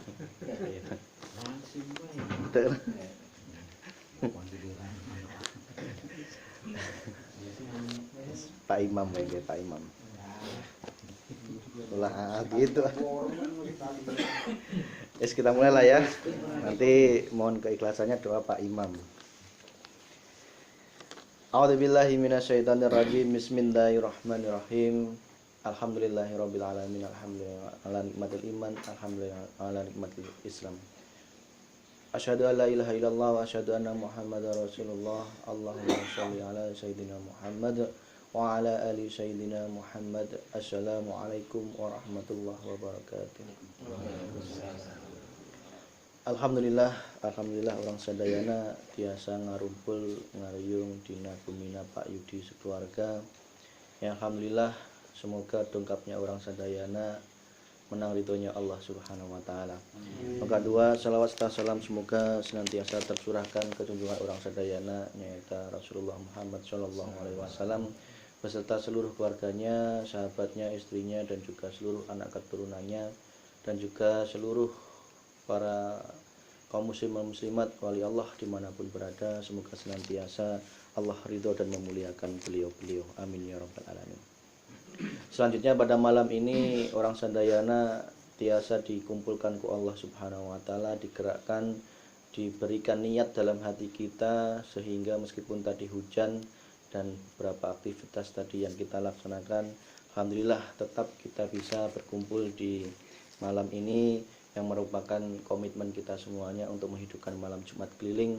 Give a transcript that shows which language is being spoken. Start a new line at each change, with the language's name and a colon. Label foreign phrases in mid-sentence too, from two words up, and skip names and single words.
Indonesian: Pak Imam ya, Pak Imam. Ulah gitu. Yes, kita mulai lah ya. Nanti mohon keikhlasannya doa Pak Imam.
Arabic: أعوذ بالله من الشيطان الرجيم. بسم الله الرحمن الرحيم. الحمد لله رب العالمين. الحمد لله على نعمة الإيمان، الحمد لله على نعمة الإسلام. أشهد أن لا إله إلا الله وأشهد أن محمدا رسول الله. اللهم صل على سيدنا محمد وعلى آل سيدنا محمد. السلام عليكم ورحمة الله وبركاته.
Sundanese: Alhamdulillah orang sadayana tiasa ngarumpul ngariung dina kumina Pak Yudi sekeluarga. Ya alhamdulillah, semoga dongkapnya orang sadayana menang ridhonya Allah
Arabic: سبحانه وتعالى.
Indonesian: Maka dua salawat serta salam semoga senantiasa tercurahkan ke junjungan orang sadayana yaitu Rasulullah Muhammad
Arabic: صلى الله عليه وسلم
Indonesian: beserta seluruh keluarganya, sahabatnya, istrinya dan juga seluruh anak keturunannya dan juga seluruh para kaum muslim dan muslimat wali Allah dimanapun berada, semoga senantiasa Allah ridho dan memuliakan beliau-beliau,
Arabic: آمين يا رب العالمين.
Indonesian: Selanjutnya pada malam ini orang sadayana tiasa dikumpulkan ku Allah
Arabic: سبحانه وتعالى,
Indonesian: digerakkan, diberikan niat dalam hati kita sehingga meskipun tadi hujan dan beberapa aktivitas tadi yang kita laksanakan, alhamdulillah tetap kita bisa berkumpul di malam ini yang merupakan komitmen kita semuanya untuk menghidupkan malam Jumat keliling.